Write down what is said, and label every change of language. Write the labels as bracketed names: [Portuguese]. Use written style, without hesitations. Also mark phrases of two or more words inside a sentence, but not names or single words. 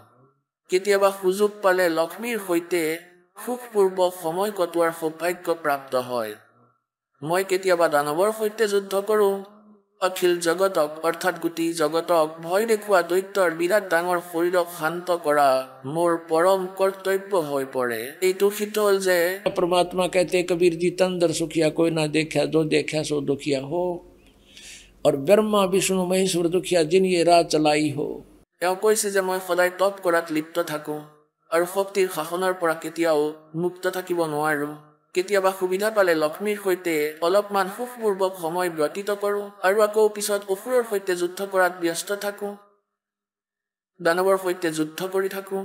[Assamese] কেতিয়াবা সুযোগ পালে লক্ষ্মীৰ সৈতে সুখপূৰ্বক সময় কটোৱাৰ সৌভাগ্য প্ৰাপ্ত হয়। মই কেতিয়াবা দানৱৰ সৈতে যুদ্ধ কৰোঁ। অখিল জগতক, অৰ্থাৎ গোটেই জগতক ভয় দেখুওৱা দৈত্যৰ বিৰাট ডাঙৰ শৰীৰক শান্ত কৰা মোৰ পৰম কৰ্তব্য হৈ পৰে। এইটো সিদ্ধ হ'ল যে [Hindi] परमात्मा कहते कबीर जी, तंदर सुखिया कोई ना देखा, जो देखा सो दुखिया हो, और ब्रह्मा विष्णु महेश्वर दुखिया जिन ये राह चलाई हो। [Assamese] তেওঁ কৈছে যে মই সদায় তপ কৰাত লিপ্ত থাকোঁ আৰু শক্তিৰ শাসনৰ পৰা কেতিয়াও মুক্ত থাকিব নোৱাৰোঁ। কেতিয়াবা সুবিধা পালে লক্ষ্মীৰ সৈতে অলপমান সুখপূৰ্বক সময় ব্যতীত কৰোঁ আৰু আকৌ পিছত অসুৰৰ সৈতে যুদ্ধ কৰাত ব্যস্ত থাকোঁ। দানৱৰ সৈতে যুদ্ধ কৰি থাকোঁ।